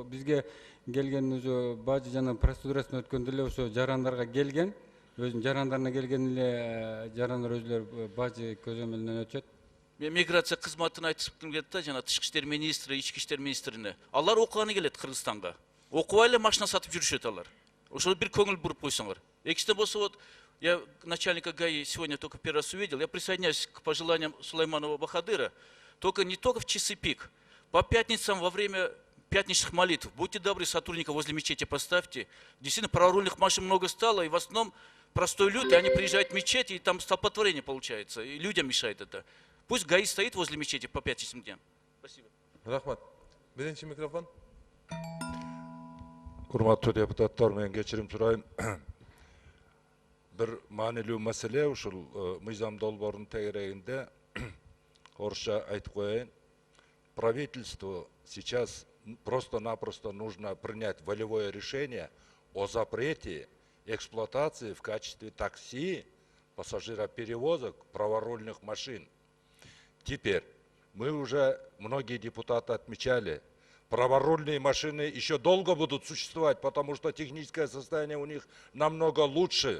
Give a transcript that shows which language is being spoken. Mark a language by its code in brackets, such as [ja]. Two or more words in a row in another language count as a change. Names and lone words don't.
[ky] Бизге келген өзү бажы жана процедурасын өткөндө эле ошо жарандарга келген, өзүнүн жарандарына келген эле жарандар өзүлөрү бажы көзөмөлүнөн өтөт. Мен миграция кызматына айтышкым келет да, жана тышкы иштер министри, ички иштер министрине. Алар окуганы келет Кыргызстанга. Окубай эле машина сатып жүрүшөт алар. Ошону бир көңүл буруп койсоңор. Экинчиден болсо [ru] вот я начальника ГАИ сегодня только первый раз увидел. Я присоединяюсь к пожеланиям Сулайманова Бахадыра. Только не только в часы пик. По пятницам во время пятничных молитв. Будьте добры, сотрудников возле мечети поставьте. Действительно, праворульных машин много стало, и в основном простой люд, и они приезжают в мечеть, и там столпотворение получается. И людям мешает это. Пусть ГАИ стоит возле мечети по пятничным дням. Спасибо. [ky] Рахмат. Биринчи микрофон. Урматтуу депутаттар, мен кечирим сурайм. Бір маанилүү маселе ушул мыйзам долбоорунун тегерегинде орусча айтып коеюн. [ru] Правительству сейчас просто-напросто нужно принять волевое решение о запрете эксплуатации в качестве такси пассажироперевозок праворульных машин. Теперь мы уже, многие депутаты отмечали, праворульные машины еще долго будут существовать, потому что техническое состояние у них намного лучше.